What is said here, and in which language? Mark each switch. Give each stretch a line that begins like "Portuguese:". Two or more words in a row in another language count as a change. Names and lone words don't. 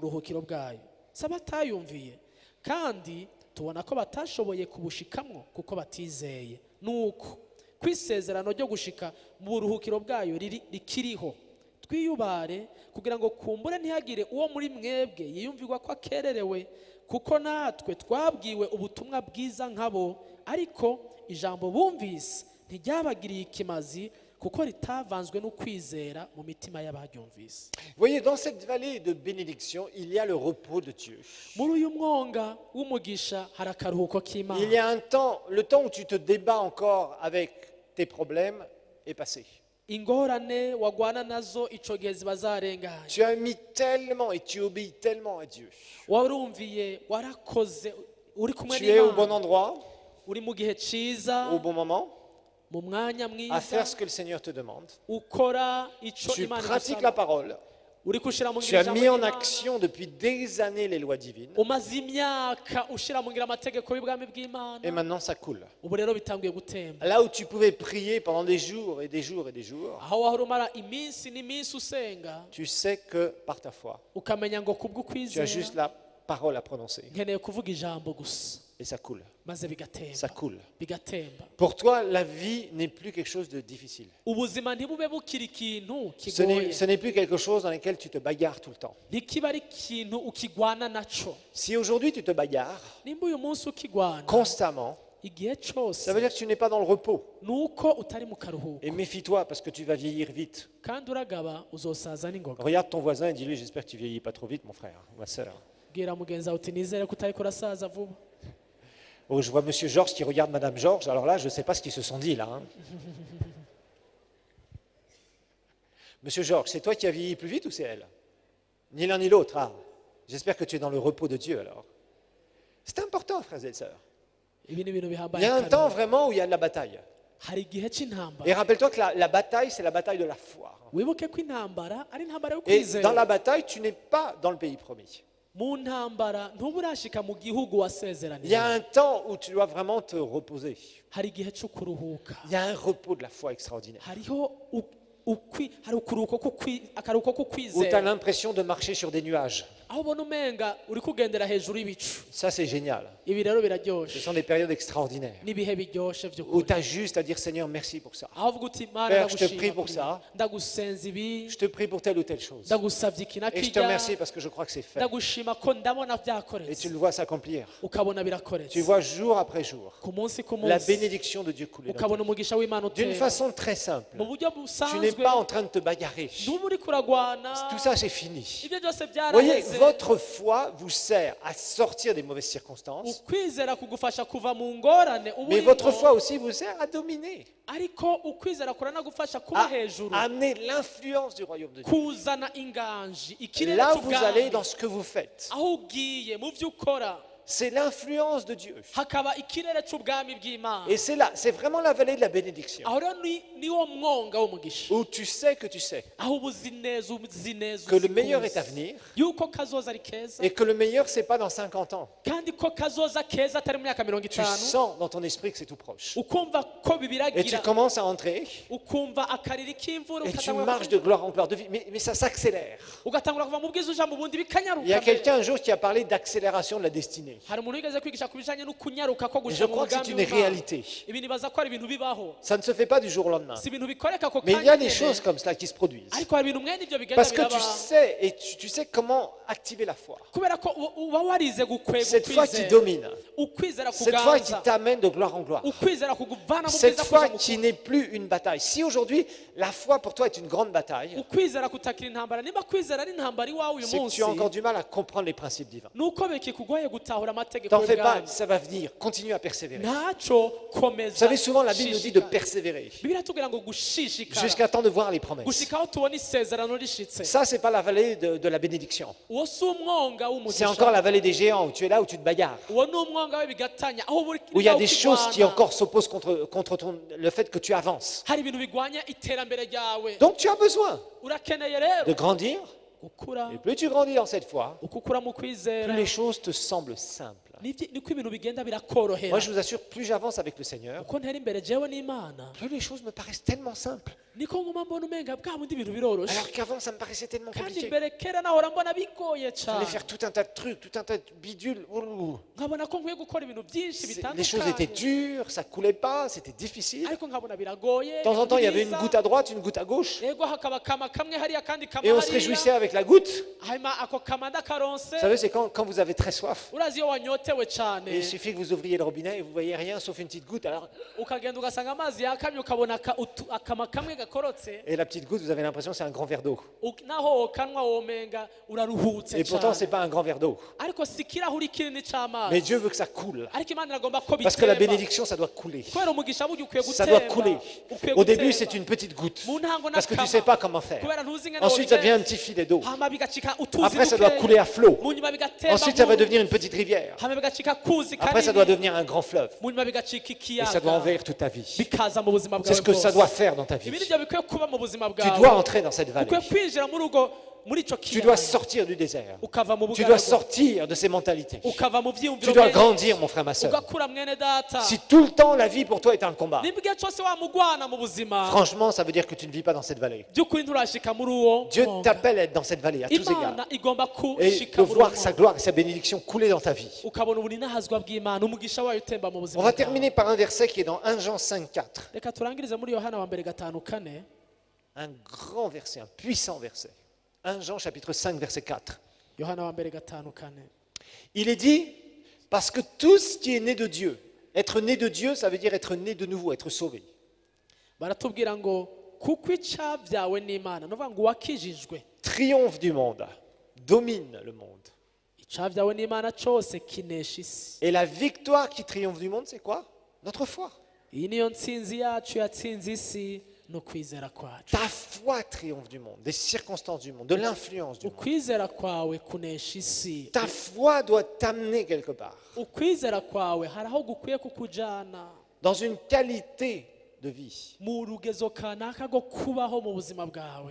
Rundi: buruhukiro bwayo si abatayumviye kandi tubona ko batashoboye kubushikamwo kuko batizeye nuko kwisezerano ryo gushika mu buruhukiro bwayo rikiriho twiyubare kugira ngo kumbure ntihagire uwo muri mwebwe yiyumvirwa ko akererewe kuko natwe twabwiwe ubutumwa bwiza nkabo ariko ijambo bumvise ntiryabagiriye ikimazi kuko ritavanzwe no kwizera mu mitima y'abaryumvise.
French: Voyez, dans cette vallée de bénédiction, il y a le repos de Dieu.
Rundi: muri uyu mwonga w'umugisha hari akaruhuko k'Imana.
French: Il y a un temps, le temps où tu te débats encore avec tes problèmes est passé.
Rundi: ingorane wagwana nazo ico gihe ziba zarenganye.
French: Tu as mis tellement et tu obéis tellement à Dieu.
Rundi: warumviye warakoze uri kumwe
French: Tu es au bon
Rundi: n'Imana
French: endroit,
Rundi: uri mu gihe ciza
French: au bon moment,
Rundi: mu mwanya
French: à
Rundi: mwiza
French: faire ce que le Seigneur te demande.
Rundi: ukora ico
French: Tu
Rundi: Imana
French: pratiques la
Rundi: igusaba
French: parole.
Rundi: uri kushira mu
French: Tu
Rundi: ngiro
French: as
Rundi: ijambo
French: mis en
Rundi: ry'Imana.
French: action depuis des années les lois divines.
Rundi: umaze imyaka ushira mu ngiro amategeko y'ubwami
French: Et
Rundi: bw'Imana
French: maintenant, ça coule.
Rundi: ubu rero bitanguye gutemba
French: Là où tu pouvais prier pendant des jours et des jours et des jours,
Rundi: aho wahora umara iminsi n'iminsi usenga
French: tu sais que par ta foi,
Rundi: ukamenya ngo
French: tu as
Rundi: kubw'ukwizera
French: juste la parole à prononcer.
Rundi: nkeneye kuvuga ijambo gusa
French: Et ça coule.
Rundi: maze
French: Ça
Rundi: bigatemba
French: coule.
Rundi: bigatemba.
French: Pour toi, la vie n'est plus quelque chose de difficile.
Rundi: ubuzima ntibube bukiri ikintu
French: Ce n'est
Rundi: kigoye
French: plus quelque chose dans lequel tu te bagarres tout le temps.
Rundi: ntikiba ari ikintu ukigwana naco.
French: Si aujourd'hui tu te bagarres
Rundi: nimba uyu munsi ukigwana
French: constamment,
Rundi: igihe cose
French: ça veut dire que tu n'es pas dans le repos.
Rundi: nuko utari mu karuhuko
French: Et méfie-toi parce que tu vas vieillir vite.
Rundi: kandi uragaba uzosaza n'ingoga.
French: Regarde ton voisin et dis-lui, j'espère que tu vieillis pas trop vite, mon frère, ma soeur.
Rundi: bwira mugenzi wawe uti nizere ko utariko urasaza vuba.
French: Oh, je vois Monsieur Georges qui regarde Madame Georges. Alors là, je ne sais pas ce qu'ils se sont dit là. Hein. Monsieur Georges, c'est toi qui as vieilli plus vite ou c'est elle? Ni l'un ni l'autre. Ah, j'espère que tu es dans le repos de Dieu alors. C'est important, frères et sœurs.
Rundi: ibi ni ibintu
French: Il
Rundi: bihambaye
French: y a un
Rundi: cyane.
French: temps vraiment où il y a de la bataille.
Rundi: hari igihe c'intambara
French: Et rappelle-toi que la bataille, c'est la bataille de la foi.
Rundi: wibuke ko intambara ari intambara yo
French: Et dans
Rundi: kwizera.
French: la bataille, tu n'es pas dans le pays promis.
Rundi: mu ntambara ntuba urashika mu gihugu
French: Il y a
Rundi: wasezeranije.
French: un temps où tu dois vraiment te reposer.
Rundi: hari igihe co kuruhuka.
French: Il y a un repos de la foi extraordinaire.
Rundi: hariho hari ukuruhuko akaruhuko ko
French: Où tu as
Rundi: kwizera
French: l'impression de marcher sur des nuages.
Rundi: aho ubona umenga uri kugendera hejuru y'ibicu.
French: Ça, c'est génial.
Rundi: ibi rero
French: Ce
Rundi: biraryoshe
French: sont des périodes extraordinaires.
Rundi: n'ibihe biryoshe
French: Où
Rundi: vy'ukuri
French: tu as juste à dire Seigneur, merci pour ça.
Rundi: aho uvuga uti mana
French: Père, je te
Rundi: ndagushima
French: prie pour
Rundi: kuri
French: ça.
Rundi: ibi. ndagusenza ibi
French: Je te prie pour telle ou telle chose.
Rundi: ndagusavye iki na
French: Et je te
Rundi: kirya
French: remercie parce que je crois que c'est fait.
Rundi: ndagushima ko ndabona
French: Et tu
Rundi: vyakoretse
French: le vois s'accomplir.
Rundi: ukabona
French: Tu
Rundi: birakoretse
French: vois jour après jour
Rundi: ku munsi ku
French: la
Rundi: munsi
French: bénédiction de Dieu couler. dans ta
Rundi: ukabona
French: vie.
Rundi: umugisha w'Imana
French: D'une
Rundi: utera
French: façon très simple.
Rundi: mu buryo
French: Tu n'es
Rundi: busanzwe bidasanzwe
French: pas en train de te bagarrer.
Rundi: ntuba uri kuragwana
French: Tout ça, c'est fini.
Rundi: ibyo byose
French: Vous voyez,
Rundi: byaraheze
French: votre foi vous sert à sortir des mauvaises circonstances,
Rundi: ukwizera kugufasha kuva mu ngorane uba
French: mais votre
Rundi: urimo
French: foi aussi vous sert à dominer,
Rundi: ariko ukwizera kuranagufasha kuba
French: à
Rundi: hejuru
French: amener l'influence du royaume de Dieu.
Rundi: kuzana inganji ikirere
French: Là où vous allez,
Rundi: cy'ubwami
French: dans ce que vous faites,
Rundi: aho ugiye mu byo ukora
French: c'est l'influence de Dieu.
Rundi: hakaba ikirere cy'ubwami bw'imana
French: Et c'est là, c'est vraiment la vallée de la bénédiction,
Rundi: aho rero niwo mwonga w'umugisha
French: où tu sais que tu sais
Rundi: aho uba uzi neza
French: que le
Rundi: uzi
French: meilleur
Rundi: kuzi.
French: est à venir,
Rundi: yuko kazoza ari keza
French: et que le meilleur, c'est pas dans 50 ans.
Rundi: kandi ko kazoza keza atari mu myaka mirongo
French: Tu
Rundi: itanu
French: sens dans ton esprit que c'est tout proche.
Rundi: ukumva ko
French: Et tu
Rundi: bibiragira
French: commences à entrer,
Rundi: ukumva akariri k'imvura
French: et tu
Rundi: ugatangura
French: marches de gloire en gloire de vie, mais ça s'accélère.
Rundi: ugatangura kuva mu bwiza uja mu bundi
French: Il y a
Rundi: bikanyaruka
French: quelqu'un un jour qui a parlé d'accélération de la destinée.
Rundi: hari umuntu wigeze kwigisha ku bijanye no kunyaruka ko
French: Et je
Rundi: gushika mu
French: crois que c'est
Rundi: mugambi
French: une
Rundi: w'Imana.
French: réalité.
Rundi: ibi nibaza ko ari ibintu bibaho
French: Ça ne se fait pas du jour au lendemain.
Rundi: si ibintu bikoreka ako
French: Mais il y a
Rundi: kanya
French: des
Rundi: nyene,
French: choses comme cela qui se produisent.
Rundi: ariko hari ibintu mwene ibyo bigenda
French: Parce que tu
Rundi: biraba
French: sais, et tu sais comment activer la foi.
Rundi: kubera ko uba warize gukwega
French: Cette foi qui
Rundi: ukwizera
French: domine.
Rundi: ukwizera
French: Cette foi qui
Rundi: kuganza
French: t'amène de gloire en gloire.
Rundi: ukwizera kukuvana mu
French: Cette
Rundi: bwiza
French: foi
Rundi: kuja mu
French: qui n'est plus une bataille. Si aujourd'hui, la foi pour toi est une grande bataille,
Rundi: ukwizera kutakira intambara niba kwizera ari intambara iwawe uyu
French: c'est que
Rundi: munsi
French: tu as encore du mal à comprendre les principes divins.
Rundi: nuko bikikugoye gutahura amategeko
French: T'en fais pas,
Rundi: y'ubwami
French: ça va venir. Continue à persévérer.
Rundi: ntacyo
French: Vous
Rundi: komeza
French: savez, souvent la Bible nous dit de
Rundi: shishikara.
French: persévérer
Rundi: bibiliya itubwira ngo gushishikara
French: jusqu'à temps de voir les promesses.
Rundi: gushika aho tubona isezerano rishitse
French: Ça, c'est pas la vallée de la bénédiction.
Rundi: uwo si umwonga
French: C'est
Rundi: w'umugisha
French: encore la vallée des géants où tu es là où tu te bagarres.
Rundi: uwo ni umwonga w'ibigatanya aho buri
French: Où il y a
Rundi: aho
French: des
Rundi: ukirwana.
French: choses qui encore s'opposent contre le fait que tu avances.
Rundi: hari ibintu bigwanya iterambere ryawe
French: Donc tu as besoin
Rundi: urakeneye
French: de
Rundi: rero
French: grandir.
Rundi: gukura
French: Et plus tu grandis dans cette foi,
Rundi: uko ukura mu kwizera
French: plus les choses te semblent simples.
Rundi: niko ibintu bigenda birakorohera
French: Moi, je vous assure, plus j'avance avec le Seigneur,
Rundi: uko ntera imbere jewe n'imana
French: plus les choses me paraissent tellement simples.
Rundi: niko nguma mbona umenga bwa bundi ibintu biroroshe
French: Alors qu'avant, ça me paraissait tellement
Rundi: kandi
French: compliqué.
Rundi: mbere kera nahora mbona bigoye
French: Il fallait
Rundi: cyane
French: faire tout un tas de trucs, tout un tas de bidules. Ouh.
Rundi: nkabona ko nkwiye gukora ibintu byinshi
French: Les choses étaient
Rundi: bitandukanye
French: dures, ça coulait pas, c'était difficile.
Rundi: ariko nkabona biragoye
French: De temps en temps, il y avait une
Rundi: byiza.
French: goutte à droite, une goutte à gauche.
Rundi: yego hakaba kama kamwe hariya kandi kama
French: Et on se réjouissait avec la goutte.
Rundi: hanyuma ako kama ndakaronse
French: Vous savez, c'est quand vous avez très soif.
Rundi: urazi iyo wanyotewe cyane
French: Et il suffit que vous ouvriez le robinet et vous voyez rien sauf une petite goutte. Alors,
Rundi: ukagenda ugasanga amazi yakamye ukabona akama kamwe gakorotse
French: et la petite goutte, vous avez l'impression que c'est un grand verre d'eau.
Rundi: naho wokanwa womenga uraruhutse
French: Et pourtant, c'est
Rundi: cyane
French: pas un grand verre d'eau.
Rundi: ariko si ikirahuri kinini
French: Mais
Rundi: cy'amazi
French: Dieu veut que ça coule.
Rundi: ariko imana iragomba ko
French: Parce que la
Rundi: bitemba
French: bénédiction, ça doit couler.
Rundi: kubera umugisha burya ukwiye
French: Ça doit
Rundi: gutemba
French: couler.
Rundi: ukwiye
French: Au début,
Rundi: gutemba.
French: c'est une petite goutte.
Rundi: mu ntango
French: Parce que tu
Rundi: n'akama.
French: ne sais pas comment faire.
Rundi: kubera ntuzi ingene
French: Ensuite, ça devient un
Rundi: wobigenza.
French: petit filet d'eau.
Rundi: hama bigacika utuzi
French: Après, ça doit
Rundi: dukeya.
French: couler à flot.
Rundi: mu nyuma bigatemba
French: Ensuite, ça va
Rundi: nk'uru.
French: devenir une petite rivière.
Rundi: hama bigacika kuzi
French: Après, ça
Rundi: kanini.
French: doit devenir un grand fleuve.
Rundi: mu nyuma bigacika
French: Et ça doit
Rundi: ikiyaga
French: envahir toute ta vie.
Rundi: bikaza mu buzima
French: C'est
Rundi: bwawe
French: ce que ça
Rundi: bwose.
French: doit faire dans ta
Rundi: ibi
French: vie.
Rundi: nibyo bikwiye kuba mu buzima
French: Tu
Rundi: bwawe
French: dois entrer dans cette vallée.
Rundi: ukwiye kwinjira muri ico
French: Tu dois
Rundi: kiyaga
French: sortir du désert.
Rundi: ukava mu
French: Tu dois
Rundi: bugaragwa
French: sortir de ces mentalités.
Rundi: ukava mu
French: Tu
Rundi: vyiyumviro
French: dois
Rundi: byenshi.
French: grandir, mon frère, ma soeur.
Rundi: ugakura mwene data
French: Si tout le temps la vie pour toi est un combat,
Rundi: nimba igihe cyose wamugwana mu buzima
French: franchement, ça veut dire que tu ne vis pas dans cette vallée.
Rundi: by'ukuri nturashika muri uwo
French: Dieu
Rundi: mwonga.
French: t'appelle à être dans cette vallée à tous égards.
Rundi: imana igomba
French: Et
Rundi: kushika
French: de
Rundi: muri
French: voir
Rundi: uwo
French: sa
Rundi: mwonga.
French: gloire et sa bénédiction couler dans ta vie.
Rundi: ukabona uburinahazwa bw'imana umugisha wayo utemba mu buzima
French: On va
Rundi: bwawe.
French: terminer par un verset qui est dans 1 Jean 5,4.
Rundi: reka turangirize muri yohana wa mbere 5:4
French: Un grand verset, un puissant verset. 1 Jean chapitre 5, verset 4.
Rundi: yohana wa mbere 5:4
French: Il est dit, parce que tout ce qui est né de Dieu, être né de Dieu, ça veut dire être né de nouveau, être sauvé.
Rundi: baratubwira ngo kuko icabyawe n'imana ni ukuvuga ngo uwakijijwe
French: Triomphe du monde, domine le monde.
Rundi: icabyawe n'imana cyose kinesha isi
French: Et la victoire qui triomphe du monde, c'est quoi? Notre foi.
Rundi: iyi niyo ntsinzi yacu yatsinze isi no kwizera kwacu
French: Ta foi triomphe du monde, des circonstances du monde, de l'influence du monde.
Rundi: ukwizera kwawe kunesha isi
French: Ta foi doit t'amener quelque part,
Rundi: ukwizera kwawe hari aho gukwiye kukujana
French: dans une qualité de vie.
Rundi: mu rugezo kanaka rwo kubaho mu buzima bwawe